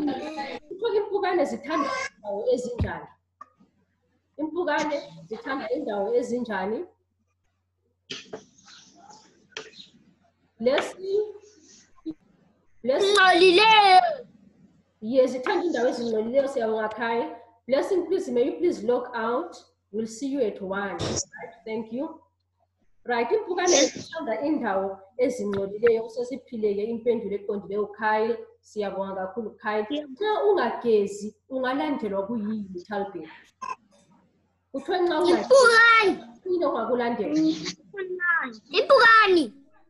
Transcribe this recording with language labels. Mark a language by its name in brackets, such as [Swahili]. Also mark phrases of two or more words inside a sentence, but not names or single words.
[North Ndebele] Kuthiwa impukane zithanda indawo ezinjani? Impukane zithanda indawo ezinjani? Ngolileyo. Yes, zithanda indawo ezingcolileyo. Siyabonga Kyle. [English] Blessing, please, may you please log out. We'll see you at 1. Right, thank you. Right, [North Ndebele] impukane zithanda indawo ezingcolileyo. Usesiphileke impendulo eqondileyo Kyle. Siyabonga kakhulu Kyle. Nxa ungagezi ungalandelwa kuyini Talbot? Kuthiwa nxa Impukane. kuyini ongakulandela? Impukane.